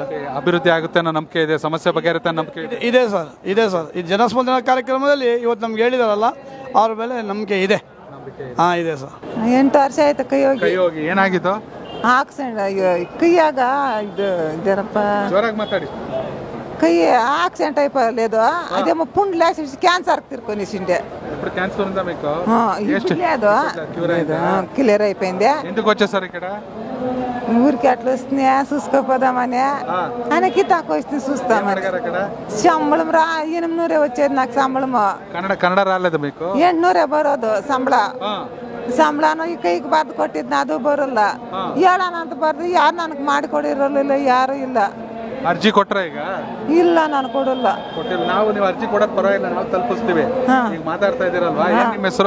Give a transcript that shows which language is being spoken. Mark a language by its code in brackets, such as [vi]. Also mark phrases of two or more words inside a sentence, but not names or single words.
[kn] ಅಭಿವೃದ್ಧಿ ಆಗುತ್ತೆ ಅನ್ನೋ ನಂಬಿಕೆ ಇದೆ, ಸಮಸ್ಯೆ ಬಗೆಹರುತ್ತೆ ಅನ್ನೋ ನಂಬಿಕೆ ಇದೆ ಸರ್. ಈ ಜನಸ್ಪಂದನ ಕಾರ್ಯಕ್ರಮದಲ್ಲಿ ಇವತ್ತು ನಮ್ಗೆ ಹೇಳಿದಾರಲ್ಲ, ಅವ್ರ ಮೇಲೆ ನಂಬಿಕೆ ಇದೆ. ಇದೆ ಸರ್. 8 ವರ್ಷ ಆಯ್ತು ಕೈ ಹೋಗಿ. ಏನಾಗಿತ್ತು? ಕೈಯಾಗ ಇದು ಇದರಪ್ಪ, ಜೋರಾಗಿ ಮಾತಾಡಿ. [te] కై యాక్సిడెంట్ అయిపోలేదు అదేమో పుండు లేసి క్యాన్సర్ తిరుకొనిసిండే ఇప్పుడు క్యాన్సర్ ఉందా మీకు ఇప్పుడు లేదు క్లియర్ అయిపోయింది ఎందుకు వచ్చేసారు ఇక్కడ ఊరికి అట్లా వస్తున్నాయా చూసుకోపోదామని ఆయనకి తక్కువ వస్తుంది చూస్తామని సంబళం రా 800 వచ్చేది నాకు సంబళము కన్నడ రాలేదు మీకు [kn] 800 ಬರೋದು ಸಂಬಳನು ಈ ಕೈಗೆ ಬಾದ್ ಕೊಟ್ಟಿದ್ನ ಅದು ಬರಲ್ಲ ಹೇಳೋಣ ಅಂತ ಬರ್ದು ಯಾರು ನನಗೆ ಮಾಡಿಕೊಡಿರಲಿಲ್ಲ ಯಾರು ಇಲ್ಲ ಅರ್ಜಿ ಕೊಟ್ರ ಈಗ ಇಲ್ಲ ನಾನು ಕೊಡಲ್ಲ ಕೊಟ್ಟಿಲ್ಲ ನಾವು ನೀವು ಅರ್ಜಿ ಕೊಡೋದು ಪರವಾಗಿಲ್ಲ ನಾವು ತಲುಪಿಸ್ತೀವಿ ಈಗ ಮಾತಾಡ್ತಾ ಇದ್ದೀರಲ್ವಾ ಏನು ನಿಮ್ಮ ಹೆಸರು